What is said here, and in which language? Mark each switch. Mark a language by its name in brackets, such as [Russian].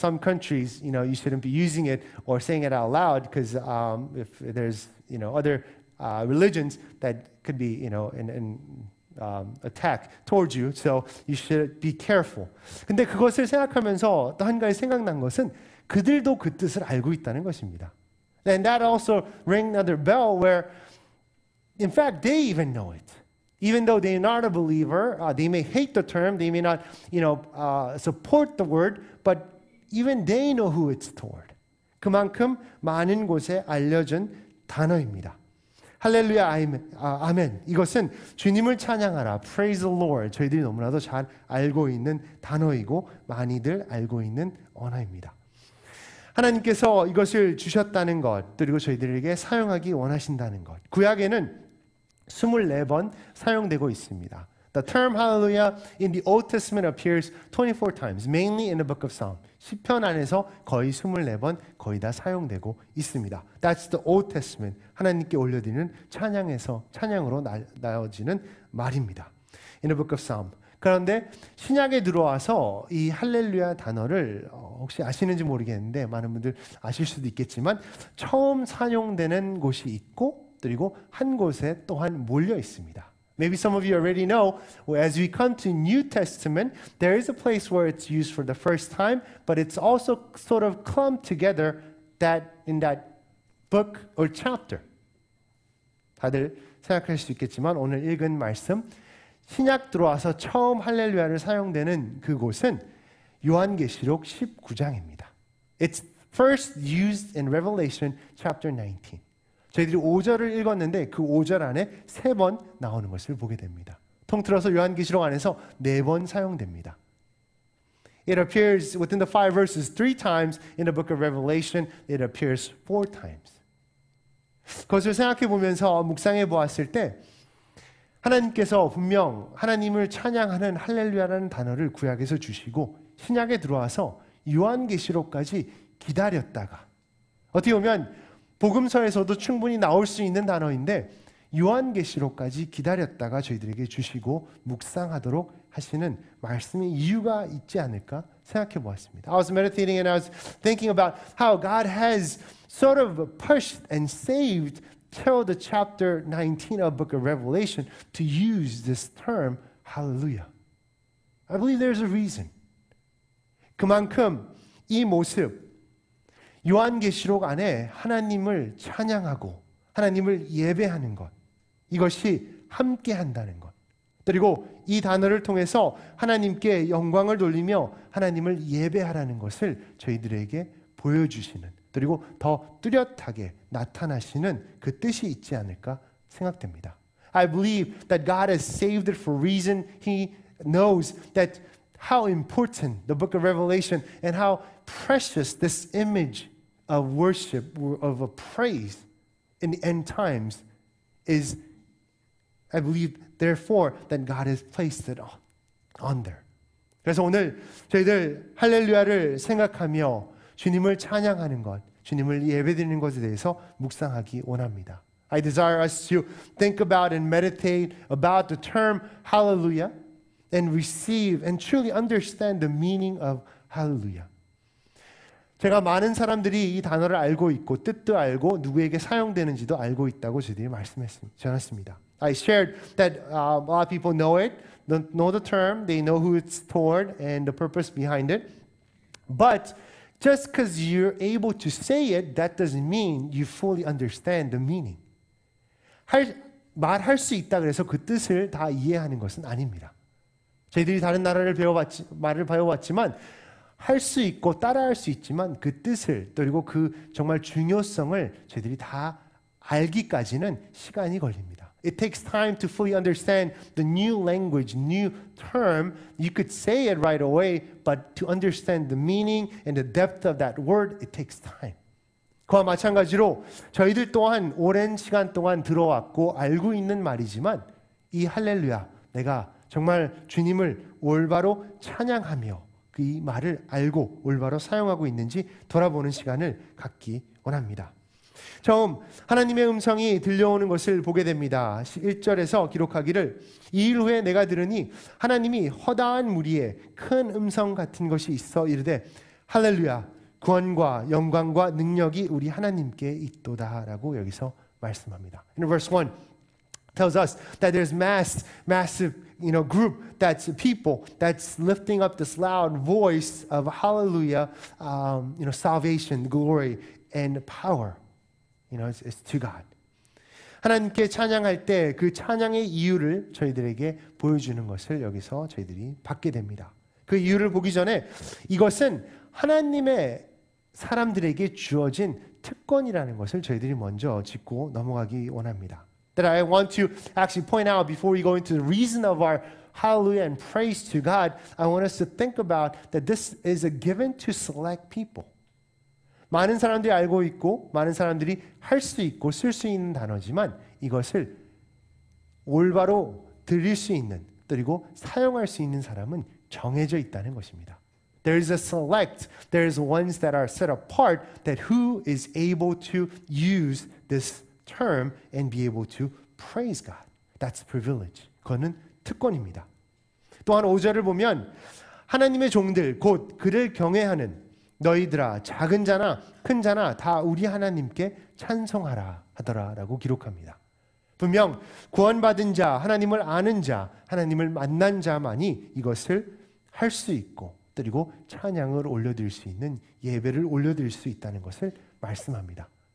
[English] Some countries, you shouldn't be using it or saying it out loud because if there's, other religions that could be, an attack towards you, so you should be careful. [Korean] 근데 그것을 생각하면서 또 한 가지 생각난 것은 그들도 그 뜻을 알고 있다는 것입니다. [English] And that also rang another bell where, in fact, they even know it. Even though they're not a believer, they may hate the term, they may not, support the word, but even they know who it's toward. [Korean] 그만큼 많은 곳에 알려진 단어입니다. 할렐루야, 아멘. 이것은 주님을 찬양하라, [English] praise the Lord. [Korean] 저희들이 너무나도 잘 알고 있는 단어이고 많이들 알고 있는 언어입니다. 하나님께서 이것을 주셨다는 것, 그리고 저희들에게 사용하기 원하신다는 것. 구약에는 24번 사용되고 있습니다. [English] The term hallelujah in the Old Testament appears 24 times, mainly in the book of Psalm. [Korean] 시편 안에서 거의 24번 거의 다 사용되고 있습니다. [English] That's the Old Testament. [Korean] 하나님께 올려드리는 찬양으로 나어지는 말입니다. [English] In the book of Psalm. [Korean] 그런데 신약에 들어와서 이 할렐루야 단어를 혹시 아시는지 모르겠는데 많은 분들 아실 수도 있겠지만 처음 사용되는 곳이 있고 그리고 한 곳에 또한 몰려 있습니다. [English] Maybe some of you already know, as we come to New Testament, there is a place where it's used for the first time, but it's also sort of clumped together in that book or chapter. [Korean] 다들 생각할 수 있겠지만 오늘 읽은 말씀, 신약 들어와서 처음 할렐루야를 사용되는 그곳은 요한계시록 19장입니다. [English] It's first used in Revelation chapter 19. [Korean] 저희들이 5절을 읽었는데 그 5절 안에 3번 나오는 것을 보게 됩니다. 통틀어서 요한계시록 안에서 4번 사용됩니다. [English] It appears within the 5 verses 3 times. In the book of Revelation, it appears 4 times. [Korean] 그것을 생각해 보면서 묵상해 보았을 때 하나님께서 분명 하나님을 찬양하는 할렐루야라는 단어를 구약에서 주시고 신약에 들어와서 요한계시록까지 기다렸다가 어떻게 보면 복음서에서도 충분히 나올 수 있는 단어인데 요한계시록까지 기다렸다가 저희들에게 주시고 묵상하도록 하시는 말씀의 이유가 있지 않을까 생각해 보았습니다. [English] I was meditating and I was thinking about how God has sort of pushed and saved till the chapter 19 of the book of Revelation to use this term hallelujah. I believe there's a reason. [Korean] 그만큼 이 모습 요한계시록 안에 하나님을 찬양하고 하나님을 예배하는 것 이것이 함께 한다는 것 그리고 이 단어를 통해서 하나님께 영광을 돌리며 하나님을 예배하라는 것을 저희들에게 보여주시는 그리고 더 뚜렷하게 나타나시는 그 뜻이 있지 않을까 생각됩니다. [English] I believe that God has saved it for a reason. He knows that how important the book of Revelation and how precious this image of worship, of a praise in the end times is. I believe, therefore, that God has placed it on there. [Korean] 그래서 오늘 저희들 할렐루야를 생각하며 주님을 찬양하는 것, 주님을 예배드리는 것에 대해서 묵상하기 원합니다. [English] I desire us to think about and meditate about the term hallelujah and receive and truly understand the meaning of hallelujah. [Korean] 제가 많은 사람들이 이 단어를 알고 있고 뜻도 알고 누구에게 사용되는지도 알고 있다고 저희들이 전했습니다. [English] I shared that a lot of people know it, know the term, they know who it's toward and the purpose behind it. But just because you're able to say it, that doesn't mean you fully understand the meaning. [Korean] 말할 수 있다 그래서 그 뜻을 다 이해하는 것은 아닙니다. 저희들이 다른 나라를 말을 배워봤지만 할 수 있고 따라할 수 있지만 그 뜻을 그리고 그 정말 중요성을 저희들이 다 알기까지는 시간이 걸립니다. [English] It takes time to fully understand the new language, new term. You could say it right away, but to understand the meaning and the depth of that word, it takes time. [Korean] 그와 마찬가지로 저희들 또한 오랜 시간 동안 들어왔고 알고 있는 말이지만 이 할렐루야, 내가 정말 주님을 올바로 찬양하며 이 말을 알고 올바로 사용하고 있는지 돌아보는 시간을 갖기 원합니다. 처음 하나님의 음성이 들려오는 것을 보게 됩니다. 1절에서 기록하기를 이일 후에 내가 들으니 하나님이 허다한 무리에 큰 음성 같은 것이 있어 이르되 할렐루야 구원과 영광과 능력이 우리 하나님께 있도다 라고 여기서 말씀합니다. [English] In verse 1 tells us that there's massive group that's people that's lifting up this loud voice of hallelujah, salvation, glory, and power. It's to God. [Korean] 하나님께 찬양할 때 그 찬양의 이유를 저희들에게 보여주는 것을 여기서 저희들이 받게 됩니다. 그 이유를 보기 전에 이것은 하나님의 사람들에게 주어진 특권이라는 것을 저희들이 먼저 짚고 넘어가기 원합니다. [English] That I want to actually point out before we go into the reason of our hallelujah and praise to God, I want us to think about that this is a given to select people. [Korean] 많은 사람들이 알고 있고 많은 사람들이 할 수 있고 쓸 수 있는 단어지만 이것을 올바로 들을 수 있는 그리고 사용할 수 있는 사람은 정해져 있다는 것입니다. [English] There is a select, there is ones that are set apart that who is able to use this term and be able to praise God. That's privilege. [Korean] 그거는 특권입니다. 또한 5절을 보면 하나님의 종들 곧 그를 경외하는 너희들아 작은 자나 큰 자나 다 우리 하나님께 찬송하라 하더라라고 기록합니다. 분명 구원받은 자, 하나님을 아는 자, 하나님을 만난 자만이 이것을 할 수 있고 그리고 찬양을 올려드릴 수 있는 예배를 올려드릴 수 있다는 것을 말씀합니다.